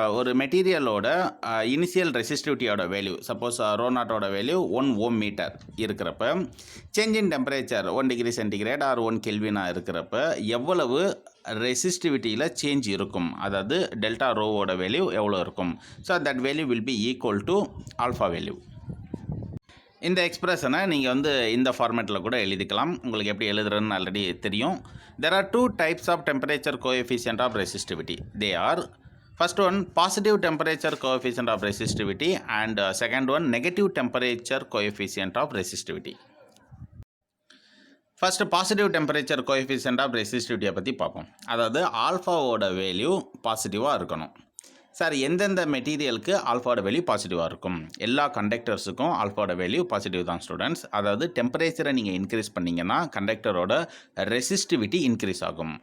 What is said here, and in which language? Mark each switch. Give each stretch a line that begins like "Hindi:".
Tamil: ஒரு மெட்டீரியலோட initial ரெசிஸ்டிவிட்டியோட value, suppose row நாட்டோட value 1 ஓம் metre இருக்கிறப்ப change in temperature 1 degree centigrade R 1 கெல்வினாக இருக்கிறப்ப எவ்வளவு ரெசிஸ்டிவிட்டியில் சேஞ்ச் இருக்கும், அதாவது டெல்டா ரோவோட வேல்யூ எவ்வளோ இருக்கும்.
English: So that value will be equal to alpha value.
Tamil: இந்த எக்ஸ்பிரஷனை நீங்கள் வந்து இந்த ஃபார்மேட்டில் கூட எழுதிக்கலாம். உங்களுக்கு எப்படி எழுதுறதுன்னு ஆல்ரெடி தெரியும்.
English: There are 2 types of temperature coefficient of resistivity. They are, first one positive temperature coefficient of resistivity and second one negative temperature coefficient of resistivity.
Tamil: First positive temperature coefficient of ரெசிஸ்டிவிட்டியை பற்றி பார்ப்போம். அதாவது ஆல்ஃபாவோட value பாசிட்டிவாக இருக்கணும். Sir எந்தெந்த மெட்டீரியலுக்கு ஆல்ஃபாவோட value பாசிட்டிவாக இருக்கும்? எல்லா கண்டக்டர்ஸுக்கும் ஆல்ஃபாவோட value positive தான் ஸ்டூடெண்ட்ஸ். அதாவது டெம்பரேச்சரை நீங்கள் இன்க்ரீஸ் பண்ணிங்கன்னா கண்டக்டரோட ரெசிஸ்டிவிட்டி இன்க்ரீஸ் ஆகும்.